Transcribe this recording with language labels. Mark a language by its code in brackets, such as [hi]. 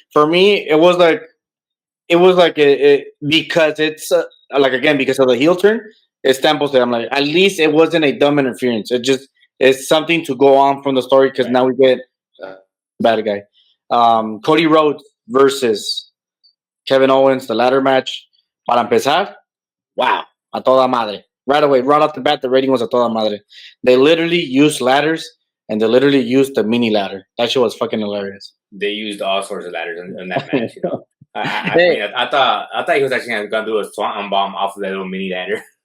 [en] For me, it was like because it's like, again, because of the heel turn, it's Stampos that I'm like, at least it wasn't a dumb interference. It just is something to go on from the story because now we get bad guy. Cody Rhodes versus Kevin Owens, the ladder match. [es] Para empezar, wow, a toda madre. [en] Right away, right off the bat, the rating was [es] a toda madre. [en] They literally used ladders, and they literally used the mini ladder. That shit was fucking hilarious. They used all sorts of ladders in that match. I thought he was actually gonna do a swanton bomb off of that little mini ladder.